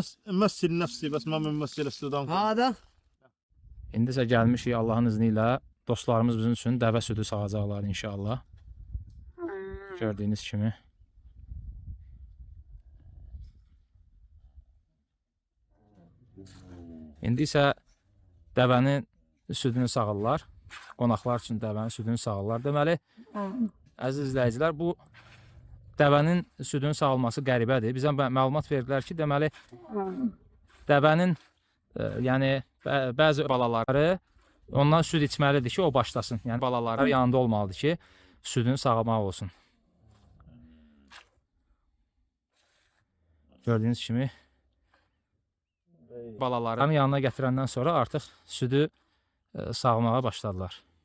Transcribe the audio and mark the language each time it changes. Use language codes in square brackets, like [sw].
[ar] مثل نفسي بس ما بنمثل السودان. هذا [az] İndisə gəlmişik Allahın izni ilə. Dostlarımız bizim üçün dəvə südü sağacaqlar inşallah. Gördüyünüz kimi. İndi isə dəvənin südünü sağırlar. Qonaqlar üçün dəvənin südünü sağırlar. Deməli, əziz izləyicilər, bu dəvənin südünün sağılması qəribədir. Bizə məlumat verdilər ki, deməli, dəvənin yəni bəzi balaları ondan süd içməlidir ki, o başlasın. Yəni balaları yanında olmalıdır ki, südünü sağlamaq olsun. Gördüyünüz kimi balaları yanına gətirəndən sonra artıq südü sağmağa başladılar.